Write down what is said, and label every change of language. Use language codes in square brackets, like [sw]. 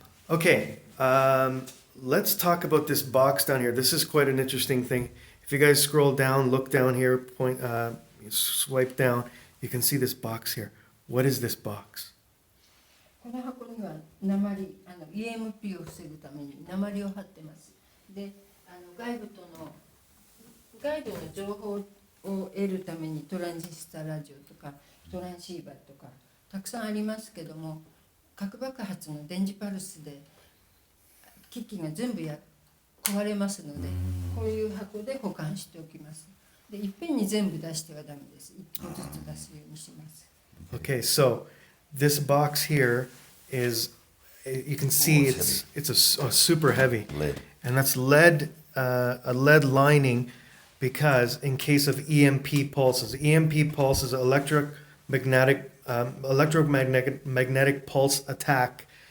[en] Okay, let's talk about this box down here. This is quite an interesting thing. If you guys scroll down, look down here, swipe down, you can see this box here. What is this box? [ja] この箱には鉛、EMP を防ぐために鉛を貼ってます。で、外部の情報を得るためにトランジスタラジオとかトランシーバーとかたくさんありますけども、核爆発の電磁パルスで機器が全部壊れますので、こういう箱で保管しておきます。で、いっぺんに全部出してはダメです。一個ずつ出すようにします。 [en] Okay, so this box here is, you can see it's a super heavy, Lead. and that's lead, a lead lining, because in case of EMP pulses, electromagnetic pulse attack.